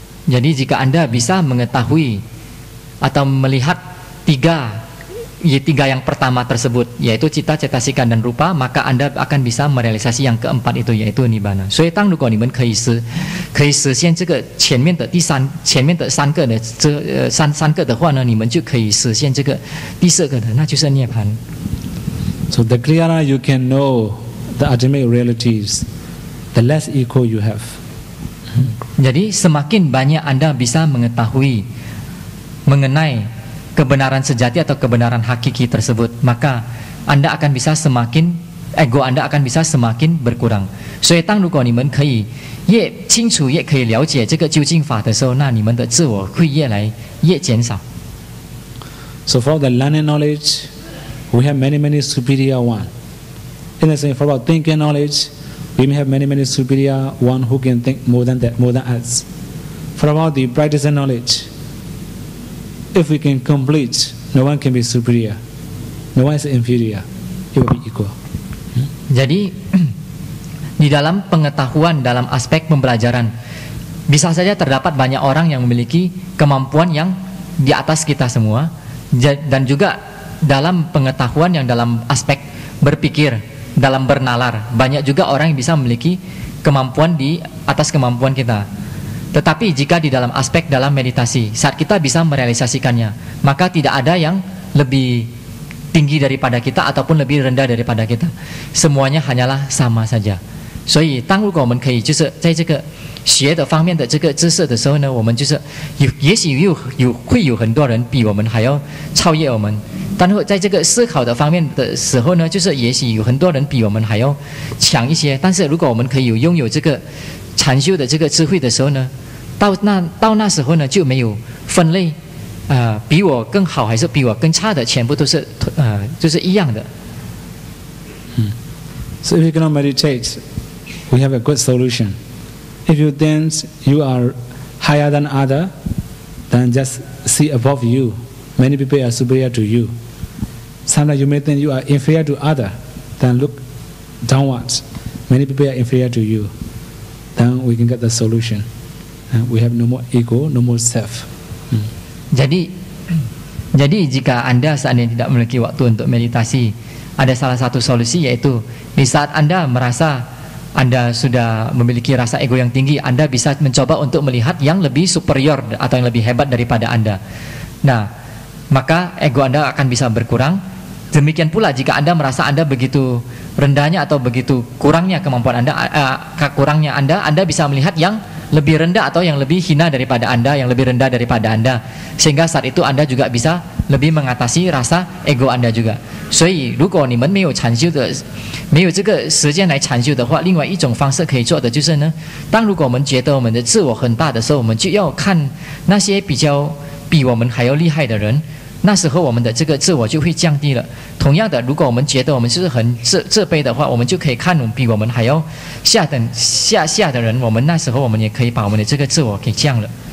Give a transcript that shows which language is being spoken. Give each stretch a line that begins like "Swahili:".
Indonesian: Jadi jika Anda bisa mengetahui atau melihat tiga yang pertama tersebut, yaitu cita, cetasika dan rupa, maka Anda akan bisa merealisasi yang keempat itu, yaitu nibbana.
Chinese: 所以当如果你们可以实现这个前面的3个的三个的话呢，你们就可以实现这个第4个的，那就是涅槃。
English: So the clearer you can know the ultimate realities, the less ego you have.
Indonesian: Jadi semakin banyak Anda bisa mengetahui mengenai kebenaran sejati atau kebenaran hakiki tersebut, maka Anda akan bisa ego Anda akan bisa semakin berkurang.
Chinese: 所以当如果你们可以越清楚越可以了解这个究竟法的时候，那你们的自我会越减少。
English: So for the learning knowledge, we have many superior one. In the same, for about thinking knowledge, we may have many superior one who can think more than us. For about the practice and knowledge, if we can complete, no one can be superior, no one is inferior. It will be equal.
Indonesian: Jadi di dalam pengetahuan dalam aspek pembelajaran, bisa saja terdapat banyak orang yang memiliki kemampuan yang di atas kita semua, dan juga dalam pengetahuan yang dalam aspek berpikir, dalam bernalar, banyak juga orang yang bisa memiliki kemampuan di atas kemampuan kita. Tetapi jika di dalam aspek dalam meditasi, saat kita bisa merealisasikannya, maka tidak ada yang lebih tinggi daripada kita ataupun lebih rendah daripada kita. Semuanya hanyalah sama saja.
Chinese: 所以当如果我们可以就是在这个学的方面的这个知识的时候呢，我们就是也许会有很多人比我们还要超越我们。但是在这个思考的方面的时候呢，就是也许有很多人比我们还要强一些。但是如果我们可以拥有这个禅修的这个智慧的时候呢，到那时候呢就没有分类，比我更好还是比我更差的，全部都是就是一样的。
English: So if you cannot meditate, we have a good solution. If you think you are higher than other, then just see above you. Many people are superior to you. Sometimes you may think you are inferior to other, then look downwards. Many people are inferior to you. Then we can get the solution. We have no more ego, no more self.
Indonesian: Jadi jika Anda seandainya tidak memiliki waktu untuk meditasi, ada salah satu solusi, yaitu di saat Anda merasa Anda sudah memiliki rasa ego yang tinggi, Anda bisa mencoba untuk melihat yang lebih superior atau yang lebih hebat daripada Anda. Nah, maka ego Anda akan bisa berkurang. Demikian pula jika Anda merasa Anda begitu rendahnya atau begitu kurangnya kemampuan Anda, kurangnya Anda bisa melihat yang lebih rendah atau yang lebih hina daripada Anda, yang lebih rendah daripada Anda. Sehingga saat itu Anda juga bisa lebih mengatasi rasa ego Anda juga.
Chinese: 所以如果你们没有禅修的，没有这个时间来禅修的话，另外一种方式可以做的就是呢，当如果我们觉得我们的自我很大的时候，我们就要看那些比我们还要厉害的人。那时候我们的这个自我就会降低了。同样的，如果我们觉得我们是很自卑的话，我们就可以看比我们还要下的人，我们那时候我们也可以把我们的这个自我给降了。